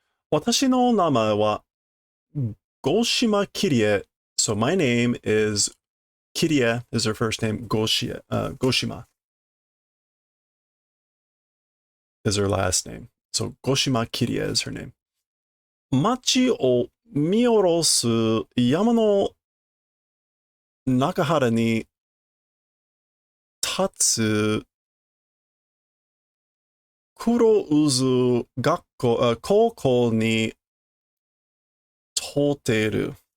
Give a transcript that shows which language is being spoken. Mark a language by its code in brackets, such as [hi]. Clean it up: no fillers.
[ja] 私の名前は Goshima Kirie. [en] So my name is Kirie is her first name. Goshima is her last name. So Goshima Kirie is her name. [ja] 町を見下ろす山の中原に立つ黒渦高校に通っている。